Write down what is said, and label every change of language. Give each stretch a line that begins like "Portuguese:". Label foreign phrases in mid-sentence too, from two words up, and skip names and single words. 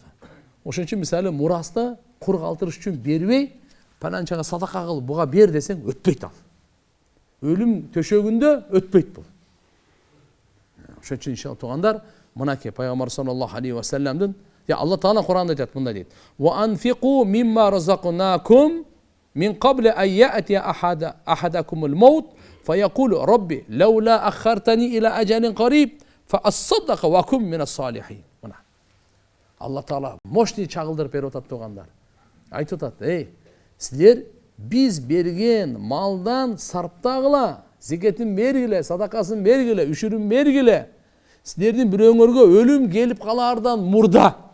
Kyrgyz: Ошон үчүн мисалы мураста кур калтырыш үчүн бербей, пананчага садака кылып буга бер десең өтпөйт ал. Өлүм төшөгүндө өтпөйт бул. Ошон үчүн иншалла тугандар, мынакей пайгамбар
Arabic: صلى الله عليه
Kyrgyz: вассаламдын Алла Таала Кур'анда айтат мындай дейт.
Arabic: وأنفقوا مما رزقناكم من قبل أن يأتي أحدكم الموت فيقول رب لولا أخرتني إلى أجل قريب فأصدق وأكن من الصالحين.
Kyrgyz: Алла Таала мощный чагылдырып берип атат тугандар. Айтып атат, силер биз берген малдан сарптагыла, зекетин бергиле, садакасын бергиле, үшүрүн бергиле. Силердин бирөөңөргө өлүм келип калаардан мурда.